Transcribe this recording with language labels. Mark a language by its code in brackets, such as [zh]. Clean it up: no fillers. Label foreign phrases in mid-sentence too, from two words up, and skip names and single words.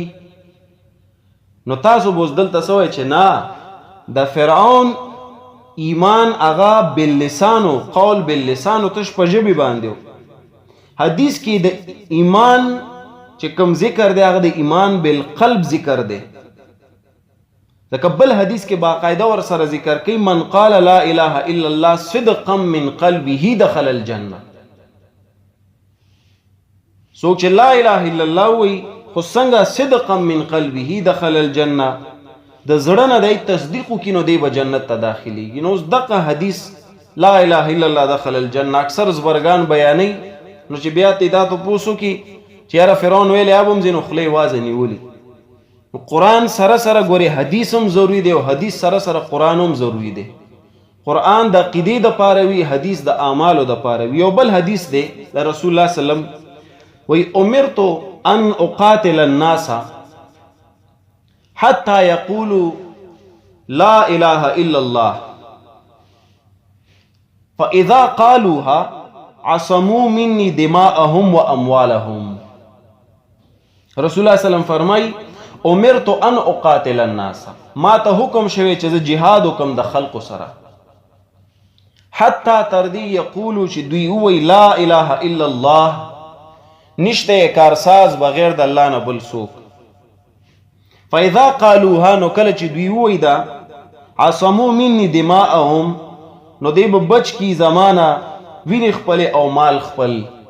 [ps] نو تاسو به اوس دلته څه وایئ چې نه، د فرعون ایمان هغه باللسانو قول باللسانو تش په ژبې باندې. حدیث کې د ایمان چې کوم ذکر دی هغه د ایمان بالقلب ذکر دی. ځکه بل حدیث کې باقاعده ور سره ذکر کوي [ar] من قال لا اله الا الله صدقا من قلبه دخل الجنه. [ps] څوک چې [ar] لا اله الا الله [ps] وی خو څنګه [ar] صدقا من قلبه دخل الجنه، [ps] د زړه نه دی تصدیق وکړي نو دی به جنت ته داخلیږي. نو اوس دغه حدیث [ar] لا اله الا الله دخل الجنه [ps] اکثر زبرګان بیانوي، نو چې بیا ته دا تپوس وکړي چې یاره فرعون ویلی اب هم ځینو خولې وازه نیولي. قرآن سره سره ګورې حدیث هم ضروري دی او حدیث سره سره قرآن هم ضروري دی. قرآن د عقیدې دپاره وي، حدیث د اعمالو دپاره وي. یو بل حدیث دی د [ar] رسول الله صلی الله علیه وسلم وی امرت ان اقاتل الناس حتى يقولوا لا اله الا الله فاذا قالوها عصموا مني دماءهم واموالهم. [ps] رسول الله [ar] صلی الله علیه وسلم [ps] فرمای [ar] امرت ان اقاتل الناس، [ps] ما ته حکم شوی چې زه جهاد وکم د خلقو سره، حتی تر دې یقولو چې دوی ووایي [ar] لا اله الا الله، [ps] نشته کارساز بغیر د الله نه بل څوک. فاذا قالوها، نو کله چې دوی ووایي دا، [ar] عصموا مني دماءهم، [ps] نو دی به بچ کی زمانه وینې خپلې او مال خپل.